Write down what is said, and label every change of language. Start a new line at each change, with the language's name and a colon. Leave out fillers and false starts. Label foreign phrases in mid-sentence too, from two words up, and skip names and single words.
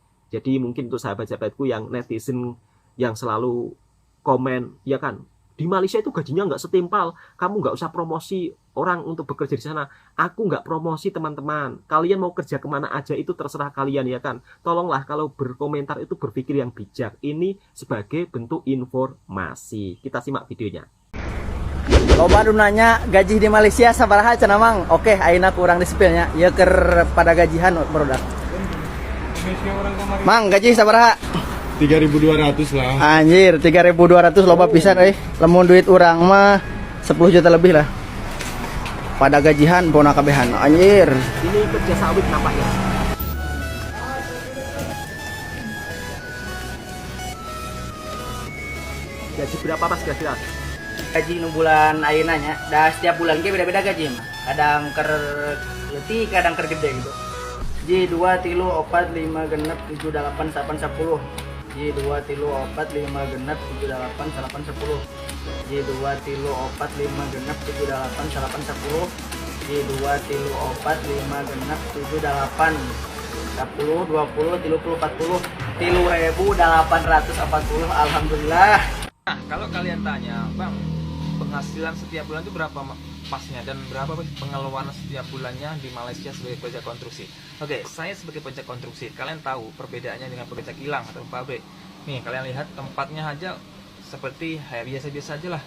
Indonesian: Jadi mungkin untuk sahabat-sahabatku yang netizen yang selalu komen, ya kan, di Malaysia itu gajinya nggak setimpal, kamu nggak usah promosi orang untuk bekerja di sana. Aku nggak promosi teman-teman, kalian mau kerja kemana aja itu terserah kalian, ya kan. Tolonglah kalau berkomentar itu berpikir yang bijak. Ini sebagai bentuk informasi. Kita simak videonya.
Sundanese: Loba nu nanya gaji di Malaysia sabaraha cenah mang? Oke, ayeuna kurang disipilnya. Ya ker pada gajihan barudak. Mang, gaji sabaraha? 3.200 lah. Anjir, 3.200 loba pisan euy. Lamun duit urang mah 10 juta lebih lah. Pada gajihan pona kabehan. Anjir.
Indonesian: Ini kerja sawit nampaknya. Gaji berapa Mas kira-kira?
Sundanese: Gaji nu bulan ayeuna nya, da setiap bulan ge beda-beda gaji mah. Kadang ker leutik, kadang ker gede gitu. Ji 2 3 4 5 genep 7 8 8 10. Ji 2 3 4 5 genep 7 8 8 10. Ji 2 3 4 5 genep 7 8 8 10. Ji 2 3 4 5 genep 7 8 10 20 30 40 3.840.
Arabic: Alhamdulillah.
Indonesian: Nah, kalau kalian tanya, Bang, penghasilan setiap bulan itu berapa pasnya dan berapa pengeluaran setiap bulannya di Malaysia sebagai pekerja konstruksi? Oke, saya sebagai pekerja konstruksi, kalian tahu perbedaannya dengan pekerja kilang atau pabrik. Nih, kalian lihat tempatnya aja seperti biasa-biasa aja lah.